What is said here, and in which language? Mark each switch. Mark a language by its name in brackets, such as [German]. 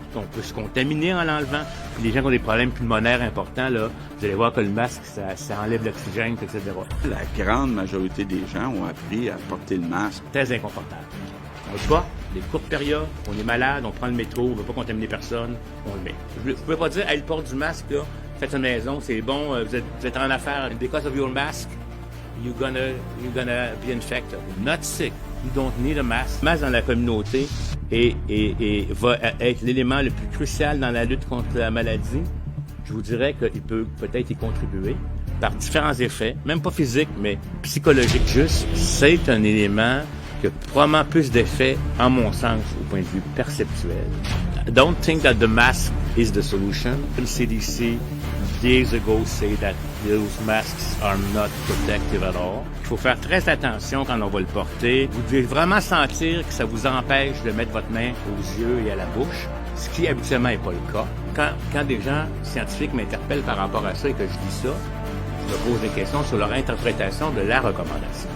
[French] On peut se contaminer en l'enlevant. Puis les gens qui ont des problèmes pulmonaires importants, là, vous allez voir que le masque, ça enlève l'oxygène, etc. La grande majorité des gens ont appris à porter le masque. Très inconfortable. On le porte, des courtes périodes, on est malade, on prend le métro, on ne veut pas contaminer personne, on le met. Vous ne pouvez pas dire, hey, le port du masque, là, faites une maison, c'est bon, vous êtes en affaires. [English] Because of your mask, you're gonna be infected. Not sick. You don't need a mask. [French] Le masque dans la communauté va être l'élément le plus crucial dans la lutte contre la maladie. Je vous dirais qu'il peut peut-être y contribuer par différents effets, même pas physiques, mais psychologiques. Juste, c'est un élément qui a probablement plus d'effets, en mon sens, au point de vue perceptuel. [English] Don't think that the mask is the solution. The CDC years ago say that those masks are not protective at all. [French] Il faut faire très attention quand on va le porter. Vous devez vraiment sentir que ça vous empêche de mettre votre main aux yeux et à la bouche, ce qui habituellement n'est pas le cas. Quand des gens scientifiques m'interpellent par rapport à ça et que je dis ça, je me pose des questions sur leur interprétation de la recommandation.